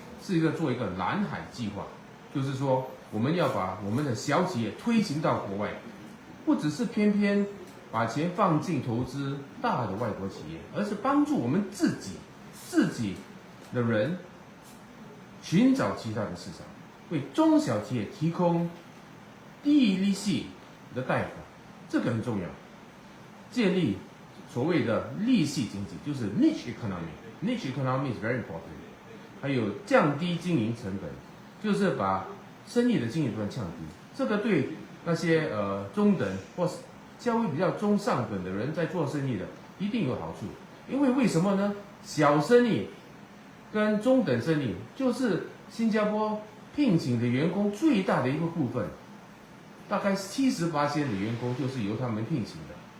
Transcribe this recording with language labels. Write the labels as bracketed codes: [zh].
[zh] 是做一个蓝海计划，就是说我们要把我们的小企业推行到国外，不只是偏偏把钱放进投资大的外国企业，而是帮助我们自己的人寻找其他的市场，为中小企业提供低利息的贷款，这个很重要。建立所谓的利息经济，就是 [en] niche economy。niche economy is very important。 [zh] 还有降低经营成本，就是把生意的经营成本降低。这个对那些中等或是稍微比较中上等的人在做生意的一定有好处。因为什么呢？小生意跟中等生意就是新加坡聘请的员工最大的一个部分，大概78%的员工就是由他们聘请的。